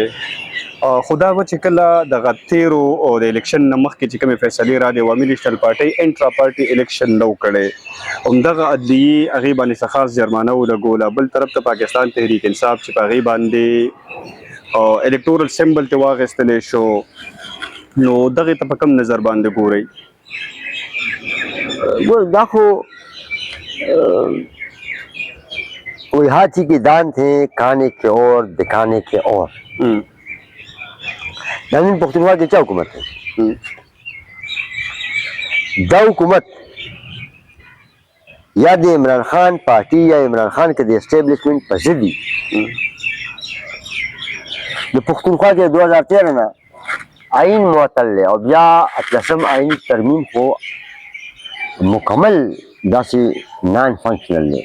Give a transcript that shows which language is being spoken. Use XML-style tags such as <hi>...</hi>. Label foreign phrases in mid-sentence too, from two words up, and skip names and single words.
<ps>خو دا به چې کله دغه تیرو د الیکشن نه مخکې چې کومې فیصلې راغلې عوامي نیشنل پارټۍ انټرا پارټي الیکشن نه و کړی همدغه عدلیې هغې باندې څه خاص جرمانه ولګوله. بل طرف ته پاکستان تحریک انصاف چې په هغې باندې الکټورل سمبل ترې واخیستلی شو نو دغې ته په کوم نظر باندې ګورئ؟ دا خو</ps> <ur>وہی ہاتھی کے دان تھے کھانے کے اور دکھانے کے اور.</ur> <ps>نن پښتونخوا کې چا حکومت دی؟ دا حکومت یا د عمران خان پارټي یا عمران خان کې د اسټیبلیشمنټ په ضد دي. د پښتونخوا کې 2013 نه آئین معطل دی او بیا 18 آئیني ترمیم خو مکمل داسې نان فنکشنل دی.</ps>